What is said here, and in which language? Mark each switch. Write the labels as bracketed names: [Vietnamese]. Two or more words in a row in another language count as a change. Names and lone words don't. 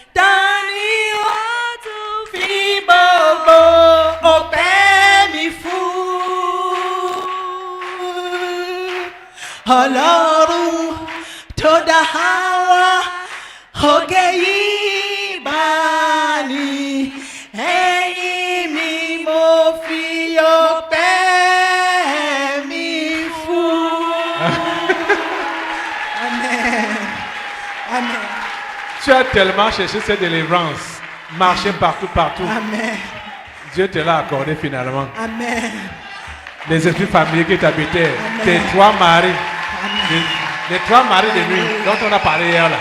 [Yoruba] Ọlọ́run tó dá Háwá òkè ìbáni ẹ̀yìn mi mo fi ọpẹ́ mi fún. [French] Amen. Amen. Tu as tellement cherché cette délivrance. Marché partout. Amen. Dieu te l'a accordé finalement. Amen. Les esprits familiers qui t'habitaient. Amen. Tes trois maris. Les trois maris de nuit dont on a parlé hier là.